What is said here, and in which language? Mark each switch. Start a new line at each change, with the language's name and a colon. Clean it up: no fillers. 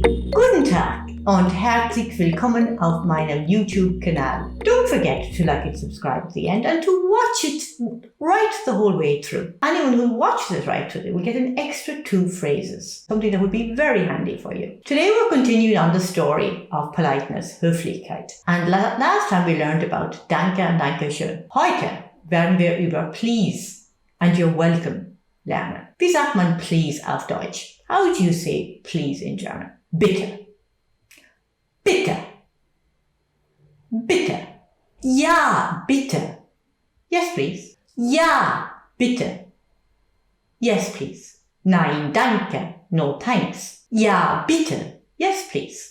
German: Guten Tag und herzlich willkommen auf meinem YouTube-Kanal.
English: Don't forget to like and subscribe at the end and to watch it right the whole way through. Anyone who watches it right through will get an extra 2 phrases, something that would be very handy for you. Today we're continuing on the story of politeness, Höflichkeit. And last time we learned about Danke und Dankeschön.
German: Heute werden wir über Please and You're Welcome lernen. Wie sagt man Please auf Deutsch?
English: How do you say Please in German?
German: Bitte. Bitte. Bitte. Ja, bitte.
English: Yes, please.
German: Ja, bitte. Yes, please. Nein, danke.
English: No, thanks.
German: Ja, bitte.
English: Yes, please.